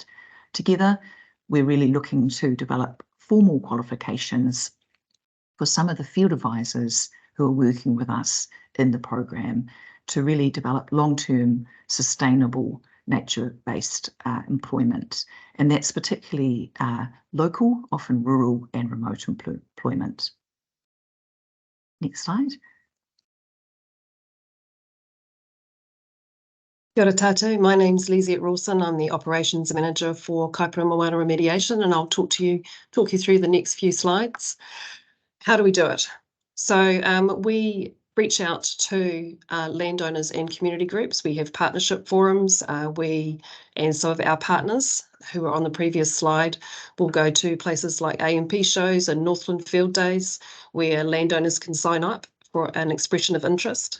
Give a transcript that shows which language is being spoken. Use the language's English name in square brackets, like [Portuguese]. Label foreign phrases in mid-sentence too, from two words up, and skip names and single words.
[English] Together, we're really looking to develop formal qualifications for some of the field advisors who are working with us in the program to really develop long-term, sustainable, nature-based employment. And that's particularly local, often rural and remote employment. Next slide. [Māori] Kia ora tātou. [English] My name's Lizette Rawson. I'm the Operations Manager for Kaipara Moana Remediation, and I'll talk you through the next few slides. How do we do it? So we reach out to landowners and community groups. We have partnership forums. And some of our partners who are on the previous slide will go to places like AMP shows and Northland Field Days, where landowners can sign up for an expression of interest.